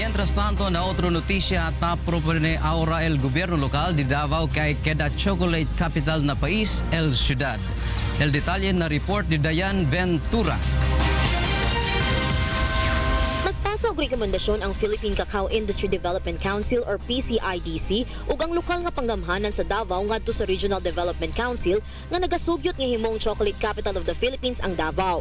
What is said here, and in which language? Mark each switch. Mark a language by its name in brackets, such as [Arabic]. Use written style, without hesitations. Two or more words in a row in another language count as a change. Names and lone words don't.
[Chavacano] Mientras tanto, na otro notisya, top propone ahora el gobierno local de Davao kay queda [English] chocolate capital [Chavacano] na país, el ciudad. El detalle na report ni Dayan Ventura. [Cebuano] Nagpasa og rekomendasyon ang Philippine Cacao Industry Development Council or PCIDC ug ang lokal nga panggamhanan sa Davao ngadto sa Regional Development Council nga nagasugyot nga himong [English] chocolate capital of the Philippines [Cebuano] ang Davao.